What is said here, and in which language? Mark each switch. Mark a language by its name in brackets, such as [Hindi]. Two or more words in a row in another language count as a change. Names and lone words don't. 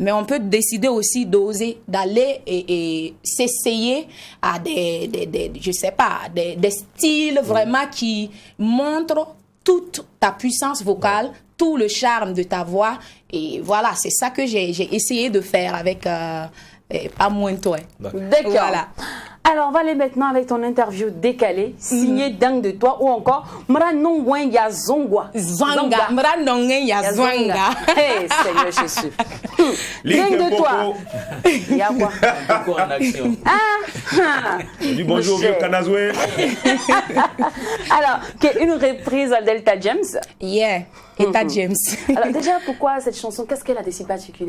[French] Mais on peut décider aussi d'oser, d'aller et s'essayer à je sais pas, des styles vraiment qui montrent toute ta puissance vocale, tout le charme de ta voix. Et voilà, c'est ça que j'ai essayé de faire avec Pas moins toi. D'accord. Voilà. Alors, on va aller maintenant avec ton interview décalée, signée Dingue de toi, ou encore Mranongwen ya Zongwa. Zwanga. Mranongwen ya Zwanga. Hey, Seigneur Jésus. Dingue de toi. Il y a quoi? Beaucoup en action. Dis bonjour, vieux Kanazoué. Alors, une reprise à Delta James. Yeah, Eta James. Alors, déjà, pourquoi cette chanson? Qu'est-ce qu'elle a de si particulier?